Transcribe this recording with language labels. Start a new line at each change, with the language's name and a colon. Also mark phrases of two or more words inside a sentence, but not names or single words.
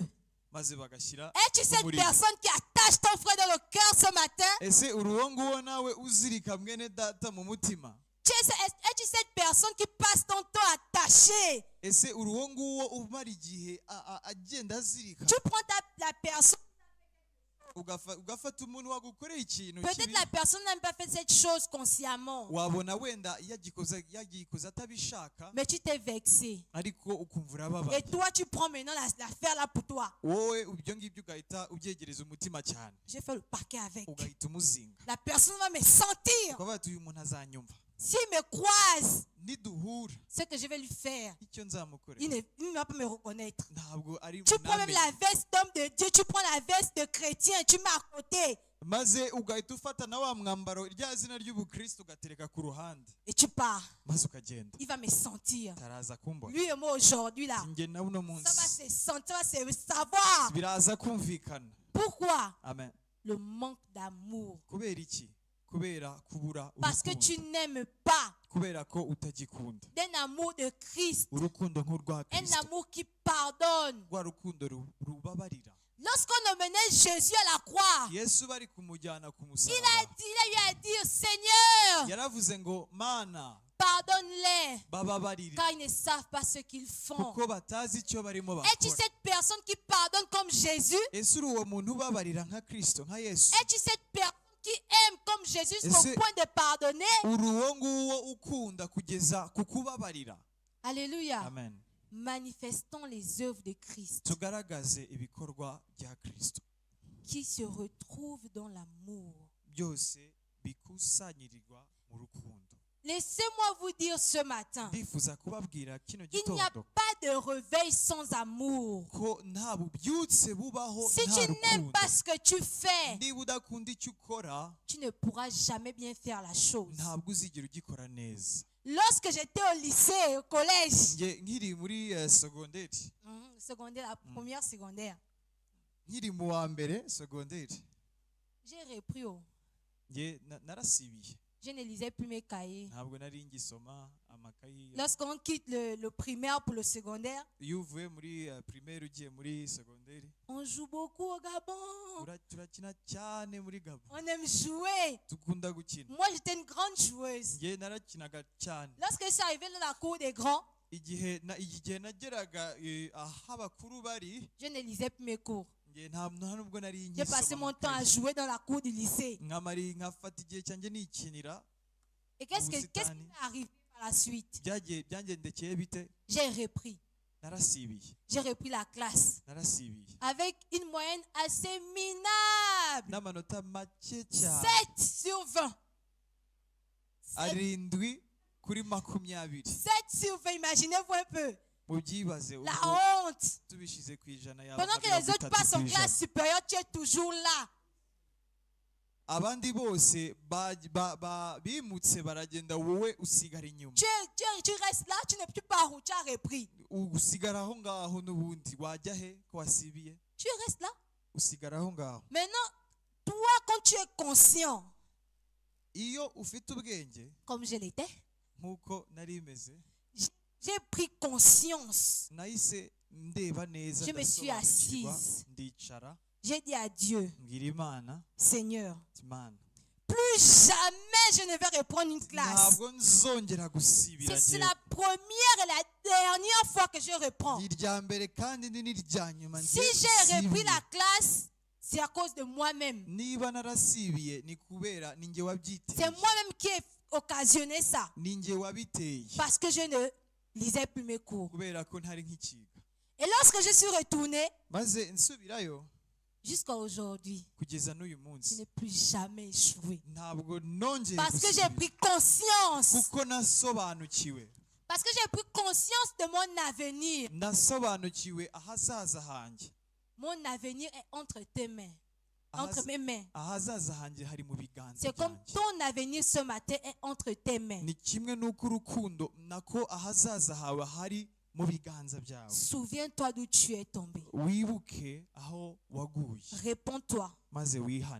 French: Es-tu cette personne qui attache ton frère dans le cœur ce matin? Es-tu cette personne qui passe ton temps attaché? Tu prends la personne
Kinyarwanda: ugafata umuntu wagukoreye ikintu
French: Peut-être la personne n'a pas fait cette chose consciemment.
Kinyarwanda: wabona wenda yagikoze atabishaka
French: Mais tu t'es vexé.
Kinyarwanda: ariko ukumva urababaye
French: Et toi, tu prends maintenant l'affaire là pour toi.
Kinyarwanda: wowe ibyo ngibyo ugahita ubyegereza umutima cyane
French: J'ai fait le paquet avec.
Kinyarwanda: ugahita umuzinga
French: La personne va me sentir.
Kinyarwanda: ukavuga ati uyu muntu azanyumva
French: S'il me croise,
Kinyarwanda: niduhura
French: ce que je vais lui faire,
Kinyarwanda: icyo nzamukorera
French: il ne va pas me reconnaître.
Kinyarwanda: ntabwo ari
French: Tu prends même la veste d'homme de Dieu, tu prends la veste de chrétien, tu mets à côté.
Kinyarwanda: maze ugahita ufata na wa mwambaro rya zina ry'ubukristo ugatereka ku ruhande
French: Et tu pars.
Kinyarwanda: maze ukagenda
French: Il va me sentir.
Kinyarwanda: taraza kumbona
French: Lui et moi aujourd'hui là.
Kinyarwanda: njye nawe uno munsi
French: Ça va se sentir, ça va se savoir.
Kinyarwanda: biraza kumvikana
French: Pourquoi?
Kinyarwanda: amen
French: Le manque d'amour.
Kinyarwanda: kubera iki kubera kubura
French: Parce que tu
Kinyarwanda: urukundo
French: n'aimes pas
Kinyarwanda: kubera ko utagikunda
French: d'un amour de Christ.
Kinyarwanda: urukundo nk'urwa
French: Un
Kinyarwanda: kristo
French: amour qui pardonne.
Kinyarwanda: rwa rukundo rubabarira
French: Lorsqu'on emmenait Jésus à la croix,
Kinyarwanda: yesu bari kumujyana ku
French: il
Kinyarwanda: musaraba
French: lui a dit, Seigneur,
Kinyarwanda: yaravuze ngo mana
French: pardonne-les,
Kinyarwanda: bababarire
French: car ils ne savent pas ce qu'ils font.
Kinyarwanda: kuko batazi icyo barimo
French: Es-tu
Kinyarwanda: bakora
French: cette personne qui pardonne comme Jésus?
Kinyarwanda: ese uri uwo muntu ubabarira nka kristo nka yesu
French: Es-tu cette personne qui aime comme Jésus jusqu'au
Kinyarwanda: Ese-
French: point de pardonner?
Kinyarwanda: uri uwo nguwo ukunda kugeza ku kubabarira
French: Alléluia.
Kinyarwanda: amen
French: Manifestons les œuvres de Christ
Kinyarwanda: tugaragaze ibikorwa bya kristo
French: qui se retrouvent dans l'amour.
Kinyarwanda: byose bikusanyirirwa mu rukundo
French: Laissez-moi vous dire ce matin,
Kinyarwanda: ndifuza kubabwira kino
French: il n'y a
Kinyarwanda: gitondo
French: pas de réveil sans amour.
Kinyarwanda: ko nta bubyutse bubaho
French: Si
Kinyarwanda: nta
French: tu n'aimes
Kinyarwanda: rukundo
French: pas ce que tu fais,
Kinyarwanda: niba udakunda icyo ukora
French: tu ne pourras jamais bien faire la chose.
Kinyarwanda: ntabwo uzigera ugikora neza
French: Lorsque j'étais au lycée, au collège,
Kinyarwanda: njye nkiri muri segonderi
French: secondaire, la première secondaire,
Kinyarwanda: nkiri mu wa mbere segonderi
French: j'ai repris.
Kinyarwanda: njye narasibiye
French: Je ne lisais plus mes cahiers.
Kinyarwanda: ntabwo nari ngisoma amakayi
French: Lorsqu'on quitte le primaire pour le secondaire,
Kinyarwanda: iyo uvuye muri primaire ugiye muri segonderi
French: on joue beaucoup au Gabon.
Kinyarwanda: turakina cyane muri gabo
French: On aime jouer.
Kinyarwanda: dukunda gukina
French: Moi, j'étais une grande joueuse.
Kinyarwanda: njye narakinaga cyane
French: Lorsque je suis arrivée dans la cour des grands,
Kinyarwanda: igihe nageraga aho abakuru bari
French: je ne lisais plus mes cours.
Kinyarwanda: njye nta nubwo nari
French: J'ai passé mon temps à jouer dans la cour du lycée.
Kinyarwanda: nkafata igihe cyanjye nikinira
French: Et qu'est-ce qui m'est arrivé par la suite?
Kinyarwanda: byangendekeye bite
French: J'ai repris.
Kinyarwanda: narasibiye
French: J'ai repris la classe
Kinyarwanda: narasibiye
French: avec une moyenne assez minable.
Kinyarwanda: n'amanota make cyane
French: 7 sur 20.
Kinyarwanda: arindwi kuri 20
French: 7 sur 20, imaginez-vous un peu.
Kinyarwanda: mubyibaze
French: La honte.
Kinyarwanda: tubishize ku ijana
French: Pendant que les autres passent en classe supérieure, tu es toujours là.
Kinyarwanda: abandi bose bimutse baragenda wowe usigara inyuma
French: Tu restes là, tu ne peux pas où tu as repris.
Kinyarwanda: usigara aho ngaho n'ubundi wajya he ko wasibiye
French: Tu restes là.
Kinyarwanda: usigara aho ngaho
French: Maintenant, toi, quand tu es conscient,
Kinyarwanda: iyo ufite ubwenge
French: comme je l'étais,
Kinyarwanda: nk'uko nari meze
French: j'ai pris conscience.
Kinyarwanda: nahise ndeba neza
French: Je me suis
Kinyarwanda: ndasobanukirwa,
French: assise.
Kinyarwanda: ndicara
French: J'ai dit à Dieu,
Kinyarwanda: mbwira imana
French: Seigneur,
Kinyarwanda: imana
French: plus jamais je ne vais reprendre une classe.
Kinyarwanda: ntabwo nzongera gusibira
French: C'est
Kinyarwanda: njye
French: la première et la dernière fois que je reprends.
Kinyarwanda: irya mbere kandi ni n'irya nyuma
French: Si j'ai repris la classe, c'est à cause de moi-même.
Kinyarwanda: niba narasibiye ni kubera ni njye wabyiteye
French: C'est moi-même qui ai occasionné ça.
Kinyarwanda: ni njye wabiteye
French: Parce que je ne lisais plus mes cours.
Kinyarwanda: kubera ko ntari nk'ikiga
French: Et lorsque je suis retournée,
Kinyarwanda: maze nsubirayo
French: jusqu'à aujourd'hui,
Kinyarwanda: kugeza n'uyu
French: je
Kinyarwanda: munsi
French: n'ai plus jamais échoué.
Kinyarwanda: ntabwo nongeye
French: Parce que j'ai
Kinyarwanda: gusibira
French: pris conscience.
Kinyarwanda: kuko nasobanukiwe
French: Parce que j'ai pris conscience de mon avenir.
Kinyarwanda: nasobanukiwe ahazaza hanjye
French: Mon avenir est entre tes mains. Entre mes mains.
Kinyarwanda: ahazaza hanjye hari mu biganza
French: C'est comme
Kinyarwanda: byanjye
French: ton avenir ce matin est entre tes mains.
Kinyarwanda: ni kimwe n'uko urukundo nako ahazaza hawe hari mu biganza byawe
French: Souviens-toi d'où tu es tombé.
Kinyarwanda: wibuke aho waguye
French: Réponds-toi.
Kinyarwanda: maze wihane